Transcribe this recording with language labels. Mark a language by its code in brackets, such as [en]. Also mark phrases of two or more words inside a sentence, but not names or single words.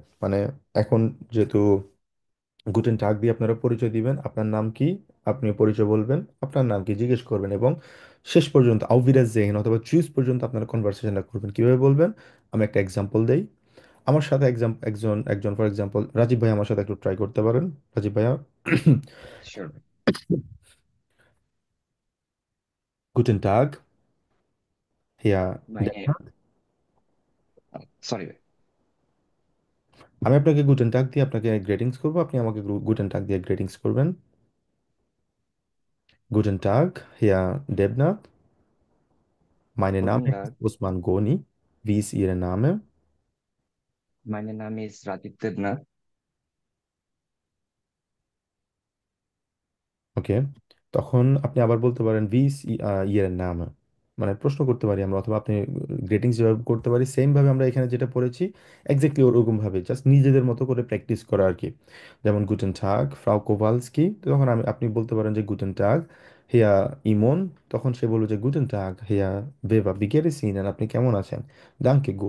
[bn] মানে এখন যেহেতু [de] Guten Tag [bn] দিয়ে আপনারা পরিচয় দিবেন, আপনার নাম কি, আপনি পরিচয় বলবেন, আপনার নাম কি জিজ্ঞেস করবেন, এবং শেষ পর্যন্ত [de] auf Wiedersehen [bn] অথবা চুজ পর্যন্ত আপনারা কনভারসেশনটা করবেন। কিভাবে বলবেন? আমি একটা এক্সাম্পল দেই। আমার সাথে একজন একজন [en] for example [bn] রাজীব ভাই আমার সাথে একটু ট্রাই করতে পারেন। রাজীব ভাইয়া, [en] Sure. [de] Guten Tag, Herr. [en] My name. Sorry. [bn] আমি আপনাকে [de] Guten Tag [bn] দিয়ে আপনাকে গ্রেটিংস করবো, আপনি আমাকে [de] Guten Tag [bn] দিয়ে গ্রেটিংস করবেন। [de] Guten Tag, Herr Debnat. Mein Name Guten ist Tag. Usman Goni. Wie ist Ihr Name? Mein Name ist Radit Debnath. [bn] ওকে, তখন আপনি আবার বলতে পারেন, [de] Wie ist Ihr Name? [bn] মানে প্রশ্ন করতে পারি আমরা, অথবা আপনি গ্রেটিংস যেভাবে করতে পারি সেম ভাবে আমরা এখানে যেটা পড়েছি এক্স্যাক্টলি ওরকম ভাবে জাস্ট নিজেদের মতো করে প্র্যাকটিস করা আর কি। যেমন [de] Guten Tag Frau Kowalski, [bn] তখন আপনি বলতে পারেন যে [de] Guten Tag Herr Imon, [bn] তখন সে বলবে যে [de] Guten Tag Herr Weber wie geht's Ihnen, [bn] আর আপনি কেমন আছেন, [de] Danke gut.